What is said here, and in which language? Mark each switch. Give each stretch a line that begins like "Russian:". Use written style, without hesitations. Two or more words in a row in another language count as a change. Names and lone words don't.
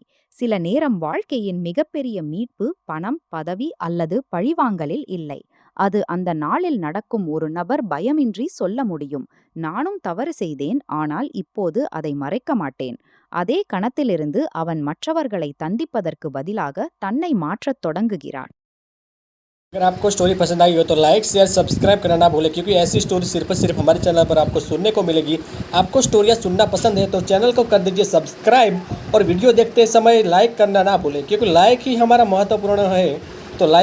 Tamil: சில நேரம் வாழ்க்கையின் மிகப்பெரிய மீட்பு பணம், பதவி அல்லது பழிவாங்கலில் இல்லை. அது அந்த நாளில் நடக்கும் ஒரு நபர் பயமின்றி சொல்ல முடியும், நானும் தவறு செய்தேன், ஆனால் இப்போது அதை மறைக்க மாட்டேன். அதே கணத்திலிருந்து அவன் மற்றவர்களை தண்டிப்பதற்கு பதிலாக தன்னை மாற்றத் தொடங்குகிறான்.
Hindi: अगर आपको स्टोरी पसंद आई हो तो
English: like share subscribe
Hindi: करना ना भूलें, क्योंकि ऐसी स्टोरी सिर्फ हमारे चैनल पर आपको सुनने को मिलेगी। आपको स्टोरियाँ सुनना पसंद है तो चैनल को कर दीजिए सब्सक्राइब और वीडियो देखते समय लाइक करना ना भूलें, क्योंकि लाइक ही हमारा महत्वपूर्ण है। तो लाइक करना ना भूलें।